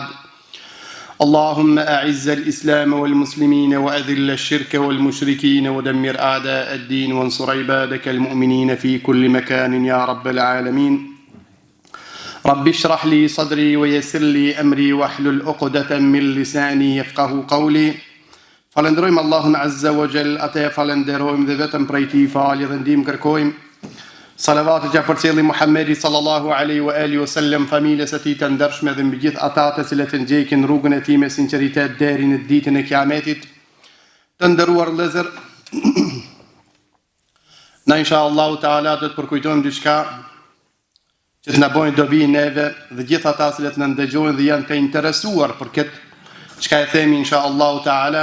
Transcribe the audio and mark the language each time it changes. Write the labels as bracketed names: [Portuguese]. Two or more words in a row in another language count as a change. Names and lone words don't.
[Arabic] اللهم أعز الإسلام والمسلمين، وأذل الشرك والمشركين، ودمر أعداء الدين، وانصر عبادك المؤمنين في كل مكان يا رب العالمين. رب اشرح لي صدري ويسر لي أمري واحلل عقدة من لساني يفقه قولي. [Albanian] Falenderojmë Allahun [Arabic] عز وجل, [Albanian] atë falenderojmë dhe vetëm prej tij falje dhe ndihmë kërkojmë. Salavatet ja përcjelli Muhammedi [Arabic] صلى الله عليه وعلى آله وسلم, [Albanian] familjes së tij të ndershme dhe mbi gjithë ata të cilët e ndjekin rrugën e tij me sinqeritet deri në ditën e Kiametit. Të nderuar vëllezër, na [Arabic] إن شاء الله تعالى [Albanian] do të përkujtojmë diçka që të na bëjë dobi neve dhe gjithë ata që na ndëgjojnë dhe janë të interesuar për këtë çka e themi [Arabic] إن شاء الله تعالى.